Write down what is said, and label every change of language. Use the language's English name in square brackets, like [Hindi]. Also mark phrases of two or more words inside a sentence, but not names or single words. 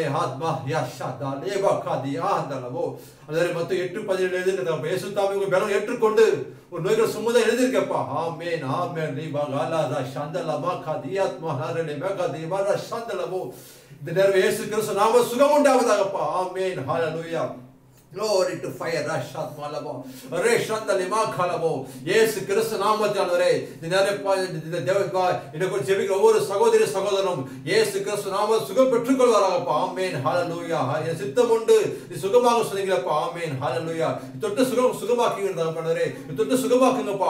[Tamil] ஆத்மா யஷதா லேபா காதியா அந்தலவோ அதே மத்த 8:17 எழுதிருக்க தகப்பனே. இயேசு தாமே உங்க பலம் ஏற்றுக்கொண்டு ஒரு நோய்கள் சுமந்த எழுதிருக்கப்பா. ஆமென் ஆமென். லிபா காலாதா ஷந்தலமா காதியாத்மா ஹரலே மகதி வர ஷந்தலவோ. இந்த நேரம் இயேசு கிறிஸ்து நாம சுகம் உண்டாவதாகப்பா. ஆமென். ஹalleluya. [English] glory to fire rashat malabo reshanda lima khalabo. [Tamil] இயேசு கிறிஸ்து நாமத்தினாலே இந்த நேரம் தேவப்பா இன்னைக்கு ஜெபிக்கிற ஒவ்வொரு சகோதரி சகோதரனும் இயேசு கிறிஸ்து நாம சுகம் பெற்றுக் கொள்வாராகப்பா. ஆமென். ஹalleluya. என் சித்தம் உண்டு நீ சுகமாக சொன்னீங்களப்பா. ஆமென். ஹalleluya. தொட்டு சுகமாக்குங்க தகப்பனே. தொட்டு சுகமாக்குங்கப்பா.